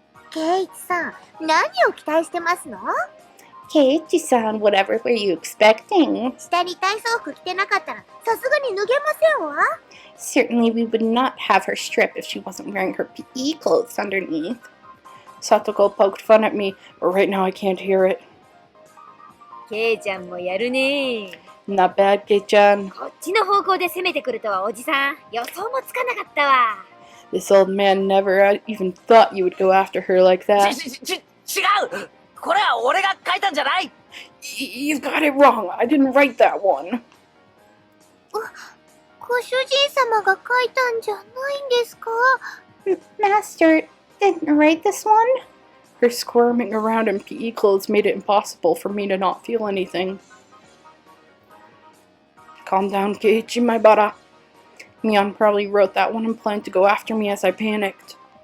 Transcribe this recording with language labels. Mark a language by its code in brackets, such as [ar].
[ja] ケイチさん、何を期待してますの？ [en] Keiichi-san, whatever were you expecting? [ja] 下に体操服着てなかったらさすがに脱げませんわ。 [en] Certainly we would not have her strip if she wasn't wearing her PE clothes underneath. Satoko poked fun at me, but right now I can't hear it. [ja] ケイちゃんもやるね。 [en] Not bad, Kei-chan. [ja] こっちの方向で攻めてくるとはおじさん。予想もつかなかったわ。 [en] This old man never even thought you would go after her like that. [ja] 違う。これは俺が書いたんじゃない。 [en] You've got it wrong. I didn't write that one. [ja] ご主人様が書いたんじゃないんですか？ [en] Master didn't write this one? Her squirming around in PE clothes made it impossible for me to not feel anything. Calm down, Keiichi, my bara. Mion probably wrote that one and planned to go after me as I panicked.